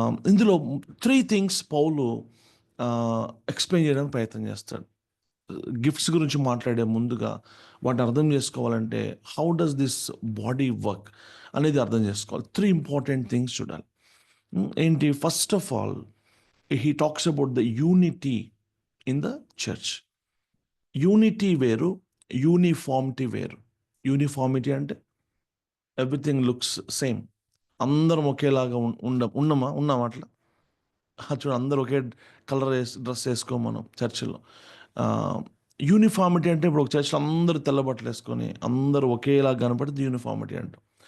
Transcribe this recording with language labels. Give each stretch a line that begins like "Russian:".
Telugu: ఇందులో 3 థింగ్స్ పౌలు ఎక్స్ప్లెయిన్ చేయడానికి ప్రయత్నం చేస్తాడు. గిఫ్ట్స్ గురించి మాట్లాడే ముందుగా వాటిని అర్థం చేసుకోవాలంటే
English: how does this body work
Telugu: అనేది అర్థం చేసుకోవాలి. 3 ఇంపార్టెంట్ థింగ్స్ చూడాలి. ఏంటి?
English: First of all he talks about the unity in the church.
Telugu: Unity వేరు, యూనిఫార్మిటీ వేరు. యూనిఫార్మిటీ అంటే ఎవ్రీథింగ్ లుక్స్ సేమ్, అందరం ఒకేలాగా ఉన్నామా అట్లా? చూడు, అందరూ ఒకే కలర్ డ్రెస్ వేసుకోం మనం చర్చిలో. యూనిఫార్మిటీ అంటే ఇప్పుడు ఒక చర్చిలో అందరూ తెల్ల బట్టలు వేసుకొని అందరూ ఒకేలా కనపడితే యూనిఫార్మిటీ అంటాం.